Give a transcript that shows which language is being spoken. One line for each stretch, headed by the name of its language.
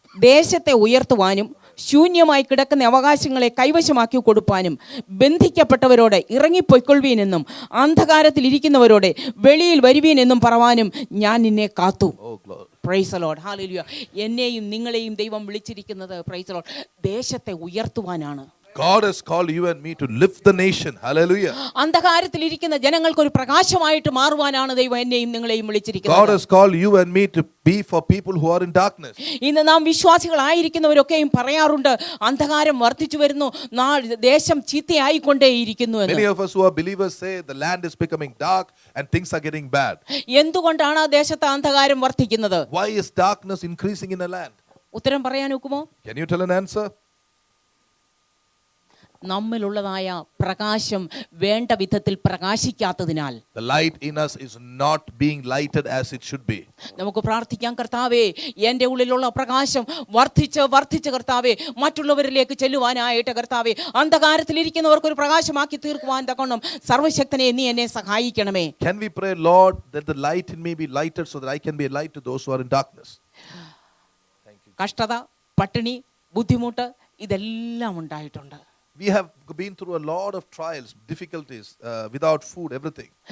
Malayalam: ദേശത്തെ ഉയർത്തുവാനും ശൂന്യമായി കിടക്കുന്ന അവകാശങ്ങളെ കൈവശമാക്കി കൊടുപ്പാനും ബന്ധിക്കപ്പെട്ടവരോട് ഇറങ്ങിപ്പൊയ്ക്കൊള്ളുവീനെന്നും അന്ധകാരത്തിൽ ഇരിക്കുന്നവരോട് വെളിയിൽ വരുവീനെന്നും പറവാനും ഞാൻ നിന്നെ കാത്തു.
English: Praise the Lord. Hallelujah.
Malayalam: എന്നെയും നിങ്ങളെയും ദൈവം വിളിച്ചിരിക്കുന്നത്
English: praise the Lord
Malayalam: ദേശത്തെ ഉയർത്തുവാനാണ്.
English: God has called you and me to lift the nation. Hallelujah.
Malayalam: അന്ധകാരത്തിൽ ഇരിക്കുന്ന ജനങ്ങൾക്ക് ഒരു പ്രകാശമായിട്ട് മാറുവാനാണ് ദൈവം എന്നെയും നിങ്ങളെയും വിളിച്ചിരിക്കുന്നത്.
English: God has called you and me to be for people who are in darkness.
Malayalam: ഇന്ന് നാം വിശ്വാസികളായിരിക്കുന്നവരൊക്കെയും പറയാറുണ്ട്, അന്ധകാരം വർദ്ധിച്ചു വരുന്നു, ദേശം ചീത്തയായിക്കൊണ്ടേയിരിക്കുന്നു എന്ന്.
English: Many of us who are believers say the land is becoming dark and things are getting bad.
Malayalam: എന്തുകൊണ്ടാണ് ആ ദേശത്ത് അന്ധകാരം വർദ്ധിക്കുന്നത്?
English: Why is darkness increasing in a land?
Malayalam: ഉത്തരം പറയാൻ ഒക്കുമോ?
English: Can you tell an answer?
Malayalam: നമ്മിലുള്ളതായ പ്രകാശം വേണ്ട വിധത്തിൽ പ്രകാശിക്കാത്തതിനാൽ.
English: The light in us is not being lighted as it should be.
Malayalam: നമുക്ക് പ്രാർത്ഥിക്കാം, കർത്താവേ എൻ്റെ ഉള്ളിലുള്ള പ്രകാശം വർദ്ധിച്ച് കർത്താവേ മറ്റുള്ളവരിലേക്ക് ചെല്ലുവാനായിട്ട് കർത്താവേ അന്ധകാരത്തിൽ ഇരിക്കുന്നവർക്ക് ഒരു പ്രകാശമാക്കി തീർക്കുവാൻ തക്കോണം സർവശക്തനെ നീ എന്നെ സഹായിക്കണമേ.
English: Can we pray, Lord, that the light in me be lighted so that I can be a light to those who are in darkness?
Malayalam: കഷ്ടത, പട്ടിണി, ബുദ്ധിമുട്ട് ഇതെല്ലാം ഉണ്ടായിട്ടുണ്ട്.
English: We have been through a lot of trials, difficulties, without food, everything.